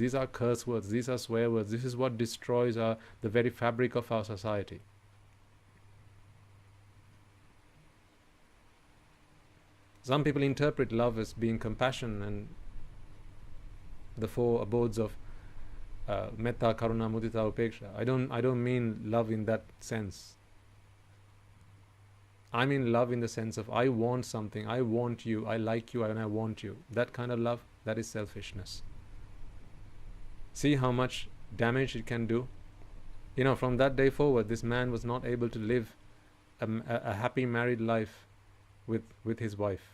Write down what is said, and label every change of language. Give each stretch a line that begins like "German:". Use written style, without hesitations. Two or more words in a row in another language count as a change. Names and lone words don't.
English: These are curse words. These are swear words. This is what destroys the very fabric of our society. Some people interpret love as being compassion and the four abodes of
Pali: metta, karuna, mudita, upeksha.
English: I don't mean love in that sense. I mean love in the sense of I want something, I want you, I like you, and I want you. That kind of love, that is selfishness. See how much damage it can do? You know, from that day forward, this man was not able to live a happy married life with his wife.